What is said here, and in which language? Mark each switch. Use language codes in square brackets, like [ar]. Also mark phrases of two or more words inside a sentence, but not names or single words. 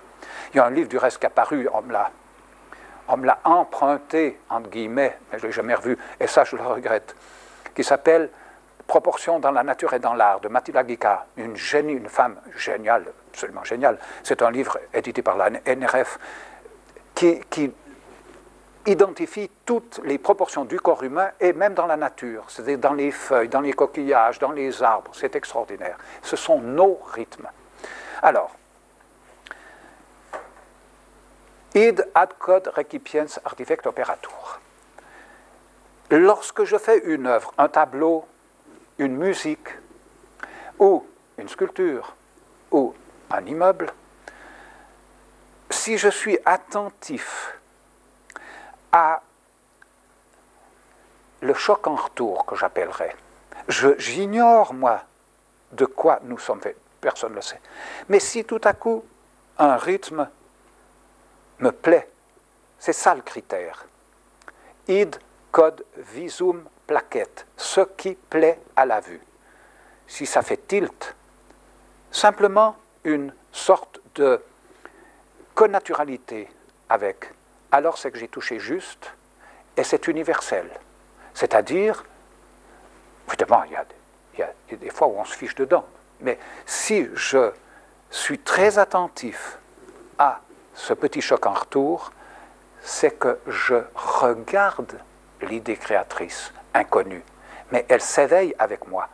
[fr] Il y a un livre du reste qui est apparu, on me l'a emprunté, entre guillemets, mais je ne l'ai jamais revu, et ça je le regrette, qui s'appelle Proportion dans la nature et dans l'art, de Mathilda Guicca, une femme géniale, absolument géniale. C'est un livre édité par la NRF qui identifie toutes les proportions du corps humain et même dans la nature, c'est-à-dire dans les feuilles, dans les coquillages, dans les arbres, c'est extraordinaire. Ce sont nos rythmes. Alors, [la] id ad quod recipiens artifect operatur. [fr] Lorsque je fais une œuvre, un tableau, une musique, ou une sculpture, ou un immeuble, si je suis attentif à le choc en retour que j'appellerais, j'ignore, moi, de quoi nous sommes faits, personne ne le sait. Mais si tout à coup, un rythme me plaît, c'est ça le critère. [la] Id quod visum placet, [fr] ce qui plaît à la vue. Si ça fait tilt, simplement une sorte de connaturalité avec, alors c'est que j'ai touché juste et c'est universel. C'est-à-dire, évidemment, il y a des fois où on se fiche dedans, mais si je suis très attentif à ce petit choc en retour, c'est que je regarde l'idée créatrice inconnue, mais elle s'éveille avec moi.